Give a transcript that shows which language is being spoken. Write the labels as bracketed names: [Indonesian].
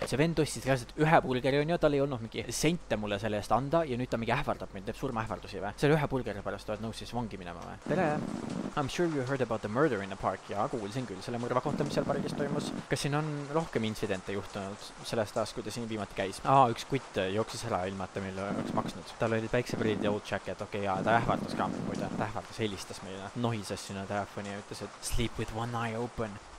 [Estonian] See vend ostis reaalselt ühe burgeri on ju, tal ei olnud mingi sente mulle selle eest anda ja nüüd ta mingi ähvardab mind, teeb surmaähvardusi või? Selle ühe burgeri pärast oled nõus siis vangi minema või? Tere! [English] I'm sure you heard about the murder in the park. [Estonian] Jaa, kuulsin küll selle mõrva kohta, mis seal pargis toimus. Kas siin on rohkem intsidente juhtunud sellest ajast, kui ta siin viimati käis? Üks kutt jooksis ära ilmata, mille oleks maksnud. Tal olid päikseprillid ja [English] old jacket, [Estonian] okei, jaa, ta ähvardas ka, muide. Ta ähvardas, helistas meile. Nohises sinna telefoni ja ütles, et [English] sleep with one eye open.